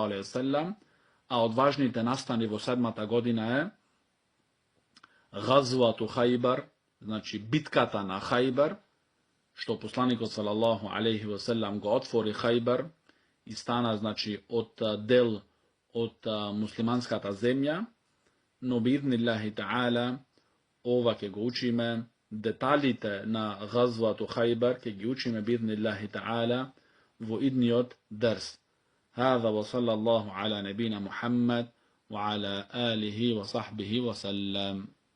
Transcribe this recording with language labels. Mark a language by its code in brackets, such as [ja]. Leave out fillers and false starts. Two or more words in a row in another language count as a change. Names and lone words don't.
[ar] عليه وسلم, [mk] а од важните настани во седмата година е [ar] غزوة خيبر, [mk] значи битката на Хајбар, што посланикот [ar] صلى الله عليه وسلم [mk] го отвори Хајбар и стана, значи, од дел од муслиманската земја, но [ar] بإذن الله تعالى [mk] ова ќе го учиме, деталите на [ar] غزوة خيبر [mk] ќе ги учиме [ar] بإذن الله تعالى [mk] во идниот дерс. [ar] هذا وصلى الله على نبينا محمد وعلى آله وصحبه وسلم.